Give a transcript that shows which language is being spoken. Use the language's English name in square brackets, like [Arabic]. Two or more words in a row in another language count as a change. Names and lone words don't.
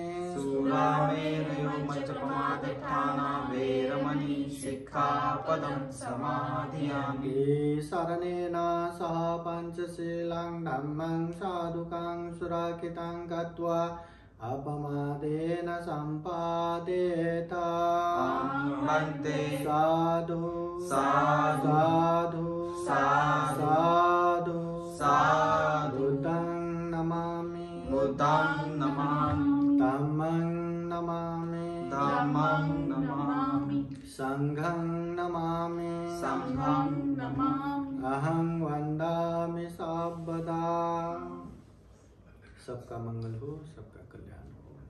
[Pali] सूरामेरयो मज्जपमादत्ताना वेरमणि सिक्खापदं समादियामि शरणेन सह पञ्चशीलं धम्मं साधुकं सुरक्षितं गत्वा अपमादेन सम्पादेत वन्दे साधु साधु साधु साधु साधु बुद्धं नमामि बुद्धं नमामि धम्मं नमामि धम्मं नमामि संघं नमामि संघं नमामि अहं वन्दामि सर्वदा। [Hindi] सबका मंगल हो, सबका कल्याण हो।